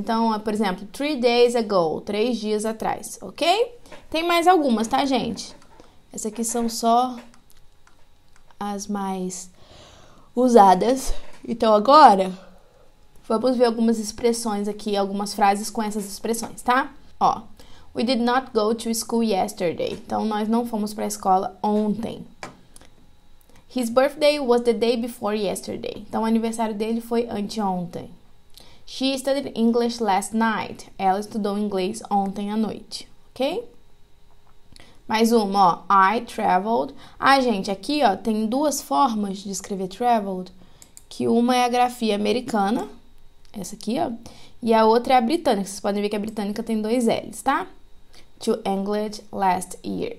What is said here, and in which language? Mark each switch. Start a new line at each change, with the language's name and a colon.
Portuguese: Então, por exemplo,
English: 3 days ago,
Portuguese: 3 dias atrás, ok? Tem mais algumas, tá, gente? Essas aqui são só as mais usadas. Então, agora, vamos ver algumas expressões aqui, algumas frases com essas expressões, tá?
English: We did not go to school yesterday.
Portuguese: Então, nós não fomos para a escola ontem.
English: His birthday was the day before yesterday.
Portuguese: Então, o aniversário dele foi anteontem.
English: She studied English last night.
Portuguese: Ela estudou inglês ontem à noite, ok? Mais uma,
English: I traveled.
Portuguese: Gente, aqui, tem duas formas de escrever traveled. Que uma é a grafia americana, essa aqui, e a outra é a britânica. Vocês podem ver que a britânica tem 2 L's, tá?
English: To England last year.